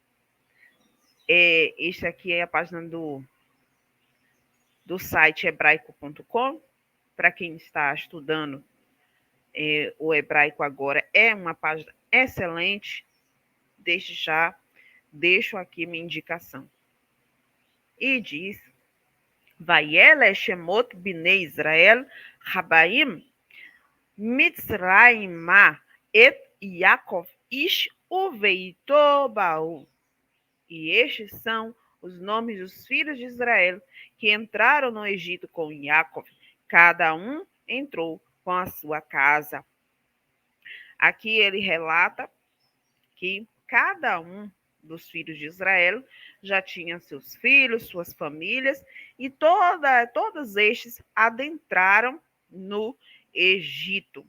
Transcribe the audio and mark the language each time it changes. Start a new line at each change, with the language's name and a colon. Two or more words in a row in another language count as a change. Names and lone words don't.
Portuguese: Este aqui é a página do site hebraico.com. Para quem está estudando o hebraico agora, é uma página excelente. Desde já, deixo aqui minha indicação. E diz:
Hebrew: ואלה שמות בני ישראל הבאים מצרימה את יעקב איש וביתו באו.
Portuguese: E estes são os nomes dos filhos de Israel que entraram no Egito com Yaakov. Cada um entrou com a sua casa. Aqui ele relata que cada um dos filhos de Israel já tinha seus filhos, suas famílias, e todos estes adentraram no Egito.